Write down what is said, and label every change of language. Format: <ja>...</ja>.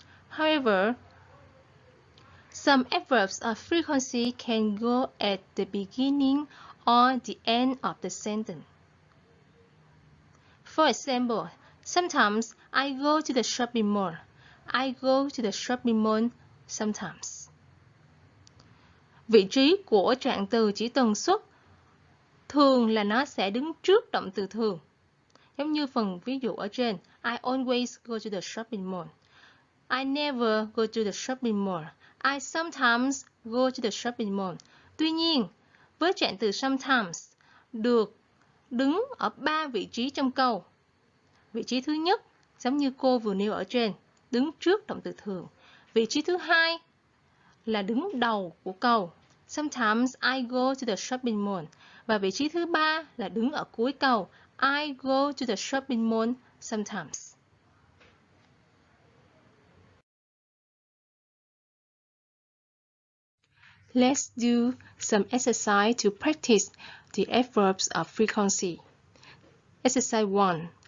<en>However, some adverbs of frequency can go at the beginning or the end of the sentence. For example, sometimes I go to the shopping mall. I go to the shopping mall sometimes.</en> <vi>Vị trí của trạng từ chỉ tần suất thường là nó sẽ đứng trước động từ thường. Giống như phần ví dụ ở trên.</vi> <en>I always go to the shopping mall. I never go to the shopping mall. I sometimes go to the shopping mall.</en> <vi>Tuy nhiên, với trạng từ sometimes được đứng ở 3 vị trí trong câu. Vị trí thứ nhất, giống như cô vừa nêu ở trên, đứng trước động từ thường. Vị trí thứ hai là đứng đầu của câu.</vi> <en>Sometimes I go to the shopping mall.</en> <vi>Và vị trí thứ ba là đứng ở cuối câu.</vi> <en>I go to the shopping mall sometimes. let's do some exercise to practice the adverbs of frequency. Exercise 1.</en>